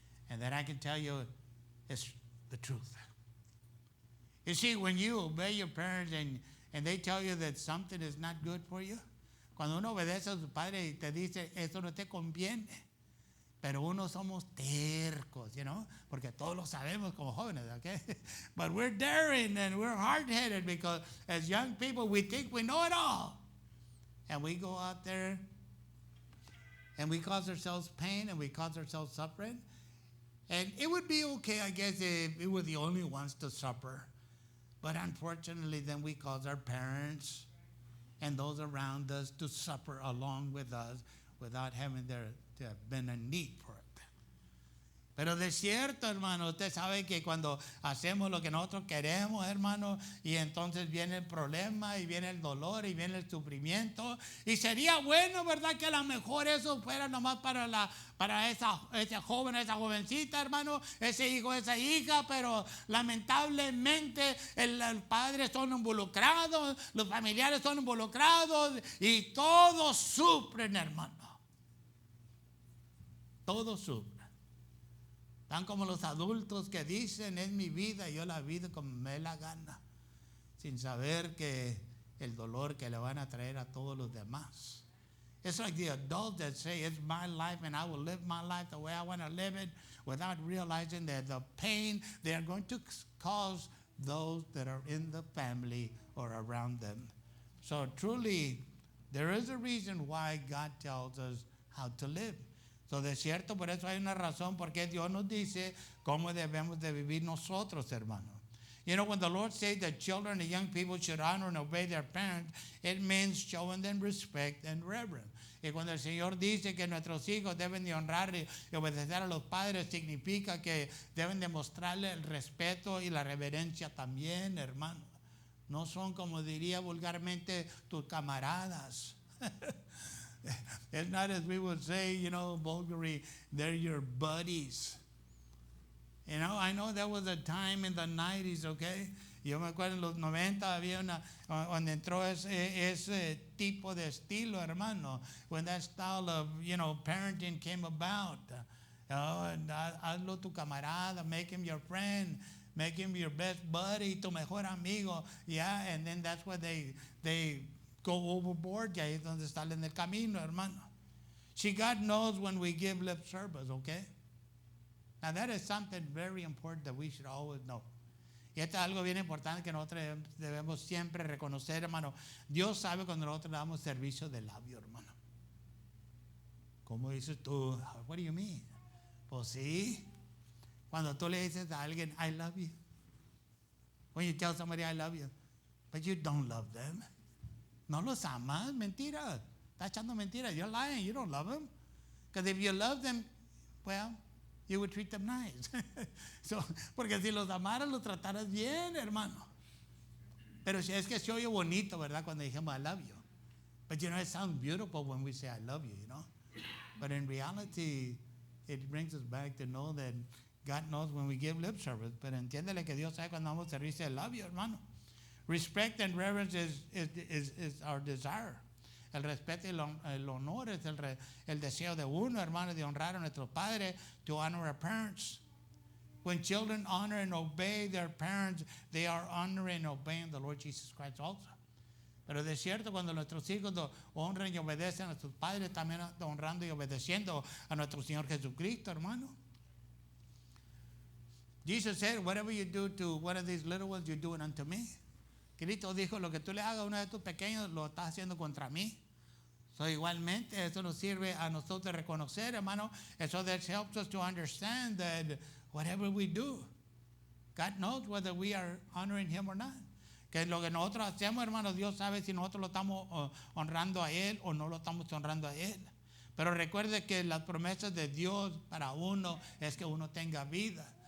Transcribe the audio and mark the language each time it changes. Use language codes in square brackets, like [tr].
[en] And that I can tell you is the truth. You see, when you obey your parents and they tell you that something is not good for you, [es] cuando uno obedece a su padre y te dice, eso no te conviene. Pero uno somos tercos, porque todos lo sabemos como jóvenes, okay? [en] But we're daring and we're hard-headed because as young people we think we know it all. And we go out there and we cause ourselves pain and we cause ourselves suffering. And it would be okay, I guess, if we were the only ones to suffer. But unfortunately, then we cause our parents and those around us to suffer along with us without having to have been a need for it. [es] Pero de cierto, hermano, usted sabe que cuando hacemos lo que nosotros queremos, hermano, y entonces viene el problema y viene el dolor y viene el sufrimiento, y sería bueno, ¿verdad?, que a lo mejor eso fuera nomás para esa joven, esa jovencita, hermano, ese hijo, esa hija, pero lamentablemente los padres son involucrados, los familiares son involucrados y todos sufren, hermano. Todos sufren. Tan como los adultos que dicen, es mi vida y yo la vivo como me dé la gana, sin saber que el dolor que le van a traer a todos los demás. [en] It's like the adults that say, it's my life and I will live my life the way I want to live it, without realizing that the pain they are going to cause those that are in the family or around them. So truly, there is a reason why God tells us how to live. [es] So de cierto, por eso hay una razón porque Dios nos dice cómo debemos de vivir nosotros, hermano. [en] When the Lord says that children and young people should honor and obey their parents, it means showing them respect and reverence. [es] Y cuando el Señor dice que nuestros hijos deben de honrar y obedecer a los padres, significa que deben de mostrarle el respeto y la reverencia también, hermano. No son, como diría vulgarmente, tus camaradas. [en] It's not as we would say, vulgarly, they're your buddies. You know, I know there was a time in the 90s, okay? [es] Yo me acuerdo en los 90 había donde entró ese tipo de estilo, hermano. [en] When that style of, parenting came about. And [es] hazlo tu camarada, [en] make him your friend, make him your best buddy, [es] tu mejor amigo. [en] Yeah, and then that's where they go overboard. [es] Y ahí es donde salen del camino, hermano. [en] See, God knows when we give lip service, okay? Now that is something very important that we should always know. [es] Y esto es algo bien importante que nosotros debemos siempre reconocer, hermano. Dios sabe cuando nosotros damos servicio de labio, hermano. ¿Cómo dices tú? [en] What do you mean? [es] Pues sí. Cuando tú le dices a alguien, [en] I love you. When you tell somebody I love you, but you don't love them. [es] No los amas, mentira. Estás echando mentiras. [en] You're lying. You don't love them. Because if you love them, well, you would treat them nice. [es] Porque si los amaras, los trataras bien, hermano. Pero es que se oye bonito, ¿verdad? Cuando dijimos [en] I love you. But it sounds beautiful when we say I love you, But in reality, it brings us back to know that God knows when we give lip service. [es] Pero entiéndele que Dios sabe cuando damos servicio de labio, hermano. [en] Respect and reverence is our desire. [es] El respeto y el honor es el deseo de uno, hermano, de honrar a nuestros padres, [en] to honor our parents. When children honor and obey their parents, they are honoring and obeying the Lord Jesus Christ also. [es] Pero de cierto, cuando nuestros hijos honran y obedecen a sus padres, también honrando y obedeciendo a nuestro Señor Jesucristo, hermano. [en] Jesus said, whatever you do to one of these little ones, you do it unto me. [es] Cristo dijo, lo que tú le hagas a uno de tus pequeños, lo estás haciendo contra mí. So igualmente, eso nos sirve a nosotros reconocer, hermano. [en] So that helps us to understand that whatever we do, God knows whether we are honoring Him or not. [es] Que lo que nosotros hacemos, hermano, Dios sabe si nosotros lo estamos honrando a Él o no lo estamos honrando a Él. Pero recuerde que las promesas de Dios para uno es que uno tenga vida.